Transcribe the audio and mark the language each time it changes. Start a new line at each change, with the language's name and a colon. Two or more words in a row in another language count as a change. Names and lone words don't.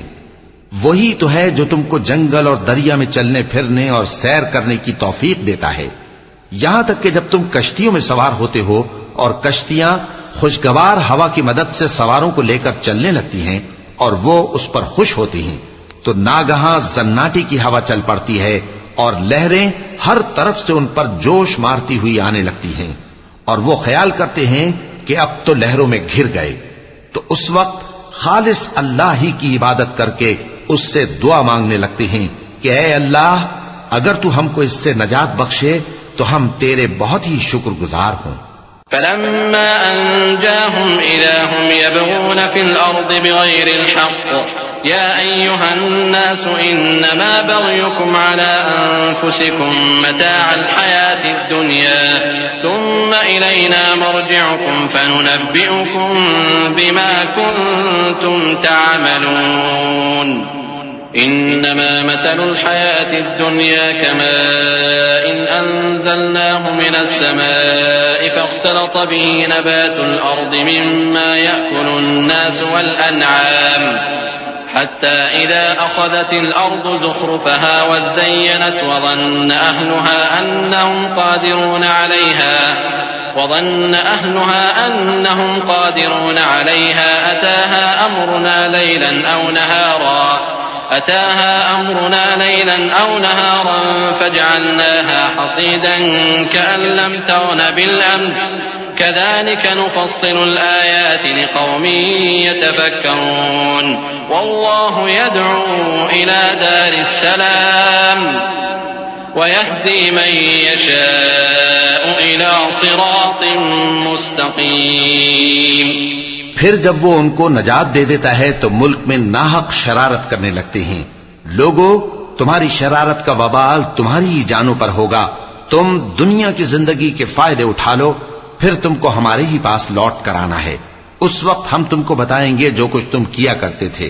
Urdu: وہی تو ہے جو تم کو جنگل اور دریا میں چلنے پھرنے اور سیر کرنے کی توفیق دیتا ہے، یہاں تک کہ جب تم کشتیوں میں سوار ہوتے ہو اور کشتیاں خوشگوار ہوا کی مدد سے سواروں کو لے کر چلنے لگتی ہیں اور وہ اس پر خوش ہوتی ہیں، تو ناگہاں جناٹی کی ہوا چل پڑتی ہے اور لہریں ہر طرف سے ان پر جوش مارتی ہوئی آنے لگتی ہیں اور وہ خیال کرتے ہیں کہ اب تو لہروں میں گھر گئے. تو اس وقت خالص اللہ ہی کی عبادت کر کے اس سے دعا مانگنے لگتے ہیں کہ اے اللہ، اگر تو ہم کو اس سے نجات بخشے تو ہم تیرے بہت ہی شکرگزار ہوں.
Arabic: فلما أنجاهم إذا هم يبغون في الأرض بغير الحق يا أيها الناس إنما بغيكم على أنفسكم متاع الحياة الدنيا ثم إلينا مرجعكم فننبئكم بما كنتم تعملون. إنما مثل الحياة الدنيا كماء أنزلناه من السماء فاختلط به نبات الأرض مما يأكل الناس والأنعام حتى إذا أخذت الأرض زخرفها وازينت وظن أهلها أنهم قادرون عليها أتاها أمرنا ليلا أو نهارا فجعلناها حصيدا كأن لم تغن بالأمس كذلك نفصل الآيات لقوم يتفكرون. والله يدعو إلى دار السلام ويهدي من يشاء إلى صراط مستقيم.
Urdu: پھر جب وہ ان کو نجات دے دیتا ہے تو ملک میں ناحق شرارت کرنے لگتے ہیں. لوگوں، تمہاری شرارت کا وبال تمہاری ہی جانوں پر ہوگا. تم دنیا کی زندگی کے فائدے اٹھا لو، پھر تم کو ہمارے ہی پاس لوٹ کر آنا ہے. اس وقت ہم تم کو بتائیں گے جو کچھ تم کیا کرتے تھے.